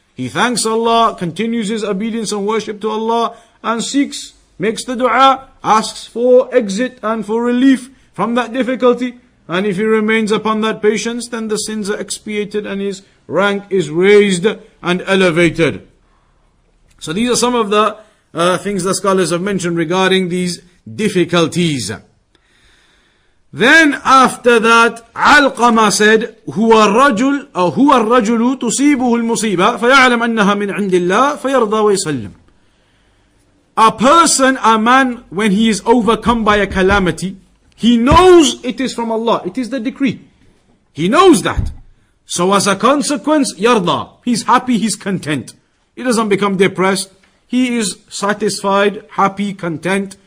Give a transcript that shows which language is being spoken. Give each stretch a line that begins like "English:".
English: He thanks Allah, continues his obedience and worship to Allah, and seeks, makes the dua, asks for exit and for relief from that difficulty. And if he remains upon that patience, then the sins are expiated and his rank is raised and elevated. So these are some of the things the scholars have mentioned regarding these difficulties. Then after that, Alqama said,
Arabic: هو الرجل تصيبه المصيبة فيعلم أنها من عند الله فيرضى ويسلم.
English: A person, a man, when he is overcome by a calamity, he knows it is from Allah. It is the decree. He knows that. So as a consequence, yarda. He's happy, he's content. He doesn't become depressed. He is satisfied, happy, content.